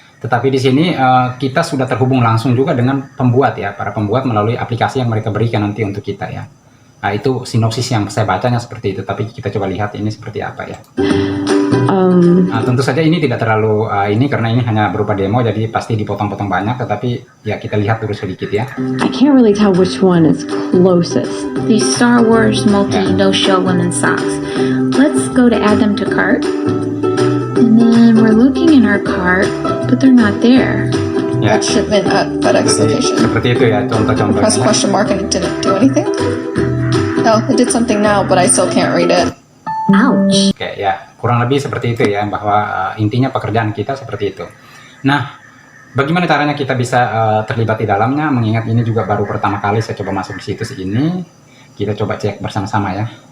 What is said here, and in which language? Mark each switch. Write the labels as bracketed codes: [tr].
[id] Tetapi di sini kita sudah terhubung langsung juga dengan pembuat ya, para pembuat melalui aplikasi yang mereka berikan nanti untuk kita ya. Nah, itu sinopsis yang saya bacanya seperti itu, tapi kita coba lihat ini seperti apa ya. Nah, tentu saja ini tidak terlalu ini karena ini hanya berupa demo, jadi pasti dipotong-potong banyak, tetapi ya kita lihat dulu sedikit ya. [en] I can't really tell which one is closest. The Star Wars multi no-show women's socks. Let's go to add them to cart. And then we're looking in our cart, but they're not there. [id] Ya, [en] Shipment at FedEx location. [id] seperti itu ya contoh-contohnya. [en] Press question mark and it didn't do anything. Oh, it did something now, but I still can't read it. Ouch. [id] Oke ya, kurang lebih seperti itu ya, bahwa intinya pekerjaan kita seperti itu. Nah, bagaimana caranya kita bisa terlibat di dalamnya? Mengingat ini juga baru pertama kali saya coba masuk di situs ini, kita coba cek bersama-sama ya.